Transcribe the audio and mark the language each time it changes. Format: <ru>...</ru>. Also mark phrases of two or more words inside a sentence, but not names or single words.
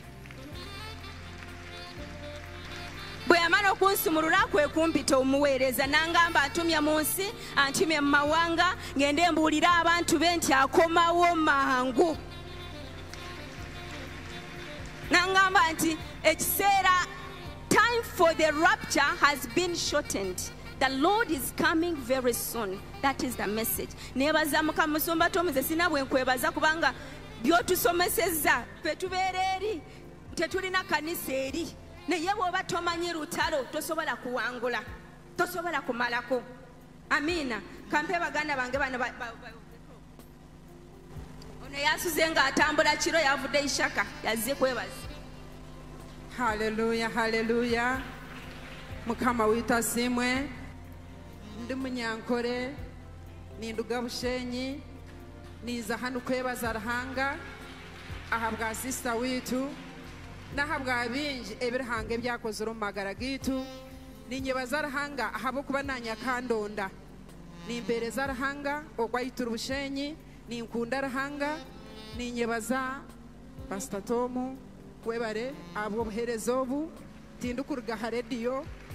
<lg>Bwe yamala okunsumulula kwe kumpita omuweereza n'angamba antumye mu nsi antumye mu mawanga ngende mbuulira abantu be nti akomawo mangu. N'angamba nti ekiseera</lg> <en>time for the rapture has been shortened. The Lord is coming very soon. That is the message.</en> <lg>Nebaza Mukama Musumba Tom nze sina bwe nkwebaza kubanga byotusomesezza fe tubeera eri tetulina kanisa eri. Naye bw'oba tomanyi lutalo tosobola kuwangula, tosobola kumalako. Amina. Kampe baganda bange bano ono yasuze ng'atambula kiro yavudde ishaka yazze kwebaza. Hallelujah, hallelujah. Mukama witasimwe.</lg> <nyn>Ndi Munyankore ninduga Bushenyi niza hano kwebaza Ruhanga ahabwa sister witu nahabwa binji ebirahanga ebyakoze rumagara gitu ninyebaza Ruhanga ahabo kuba nanyakandonda nimbereza Ruhanga okwayitura Bushenyi ninkunda Ruhanga ninyebaza Pastor Tom webare abo buherezo obu tindukuruga ha radio.</nyn>